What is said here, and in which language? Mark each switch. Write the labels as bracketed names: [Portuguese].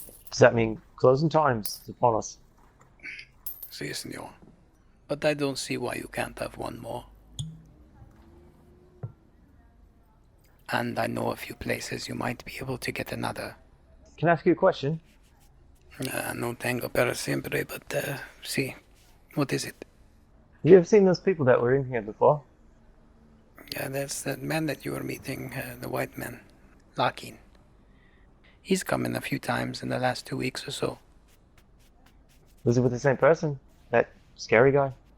[English] Does that mean closing times upon us? [Spanish] Si, senor. [English] But I don't see why you can't have one more. And I know a few places you might be able to get another. Can I ask you a question? [Spanish] No tengo para siempre, but sí. [English] What is it? You ever seen those people that were in here before? Yeah, that's that man that you were meeting, the white man, Larkin. He's come in a few times in the last 2 weeks or so. Was it with the same person? That scary guy?